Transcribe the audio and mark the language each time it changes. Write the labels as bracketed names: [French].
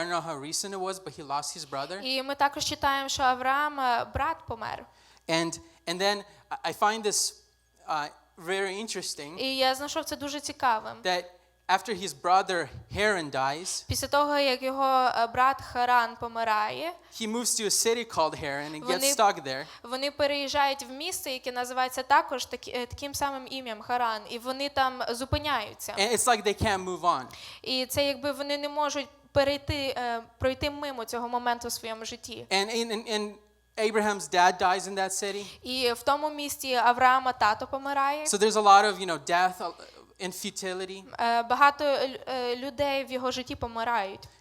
[English] I don't know how recent it was, but he lost his brother. [Ukrainian] І ми також читаємо, що Авраам брат помер. [English] And then I find this very interesting. [Ukrainian] І я знайшов це дуже цікавим. [English] That after his brother Haran dies, [Ukrainian] Після того, як його брат Харан помирає, [English] he moves to a city called Haran and [Ukrainian] Вони- [English] gets stuck there. [Ukrainian] вони переїжджають в місце, яке називається також таким самим ім'ям Харан, і вони там зупиняються. [English] And it's like they can't move on. [Ukrainian] І це якби вони не можуть пройти мимо цього моменту в своєму житті. [English] And Abraham's dad dies in that city. [Ukrainian] І в тому місті Авраама тато помирає. [English] So there's a lot of, death and futility. [Ukrainian] Багато людей в його житті помирають.